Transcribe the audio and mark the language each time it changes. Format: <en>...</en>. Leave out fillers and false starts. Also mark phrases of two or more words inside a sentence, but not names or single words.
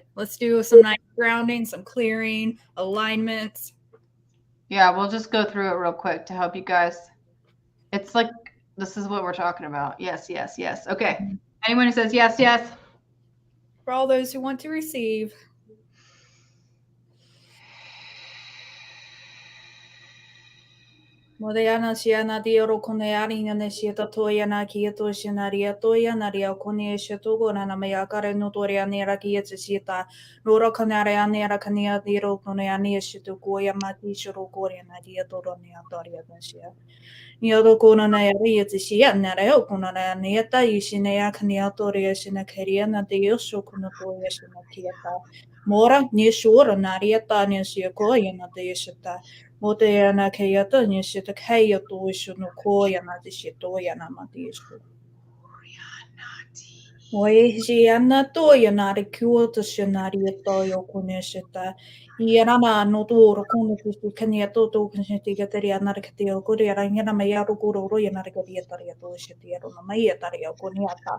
<en>Let's do some nice grounding, some clearing, alignments. Yeah, we'll just go through it real quick to help you guys. It's like, this is what we're talking about. Yes, yes, yes. Okay. Anyone who says yes, yes. For all those who want to receive. Modeana Shiana Dioro Conearina Neshita Toyana Kieto Shinaria Toyana Ria Conia Shetogona Mayakare Notoria Nera Kietita, Nora Canaria Nera Cania Diro Coneania Shitugoya Mati Shorogoria Nadia Doronia Doria Nashia. Niodokona Naria Shia Nareo Conana Nieta Yushinea Cania Toria Shinakariana de Yoshokunotoya Shinakieta. Mora Nishura Narieta Nishiakoyana de Yeshita. Moteana Kayata Nishita Kayato Shunu Koyana de Shitoyana Matishu. Moesiana Toyana de Kyoto Scenario Toyo Kuneshita. Yarana Notor Kunuki Kaniato Kanshitigaria Narcatio Korea Yana Mayaru Guru Yanargadiataria Shitiano Mayataria Kuniata.</en>